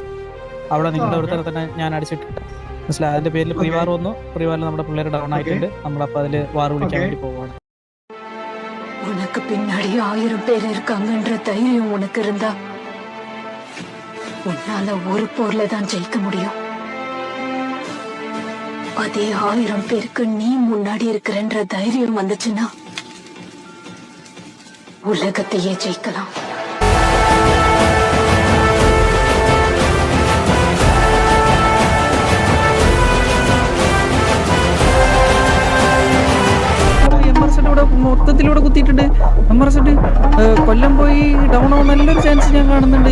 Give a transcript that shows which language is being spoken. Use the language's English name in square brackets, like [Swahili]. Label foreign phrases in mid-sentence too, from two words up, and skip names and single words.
[Malayalam] അവിടെ നിങ്ങളുടെ ഒരുത്തരെ തന്നെ ഞാൻ അടിച്ചിട്ടുണ്ട്, മനസ്സിലായി. അതിന്റെ പേരിൽ പ്രിവാർ വന്നു. പ്രിവാറിൽ നമ്മുടെ പിള്ളേർ ഡൗൺ ആയിട്ടുണ്ട്. നമ്മളപ്പോ അതില് വാർ വിളിക്കാൻ വേണ്ടി പോവാണ്. [Tamil] உனக்கு பின்னாடி 1000 பேர் இருக்காங்கன்ற தைரியம் உனக்கு இருந்தா உன்னால ஒரு போர்ல தான் ஜெயிக்க முடியும். அதே 1000 பேருக்கு நீ முன்னாடி இருக்கிறன்ற தைரியம் வந்துச்சுன்னா உலகத்தையே ஜெயிக்கலாம். [Malayalam] മൊത്തത്തിലൂടെ കുത്തിയിട്ടുണ്ട്. കൊല്ലം പോയി ഡൗൺ ആവാൻ നല്ലൊരു ചാൻസ് ഞാൻ കാണുന്നുണ്ട്.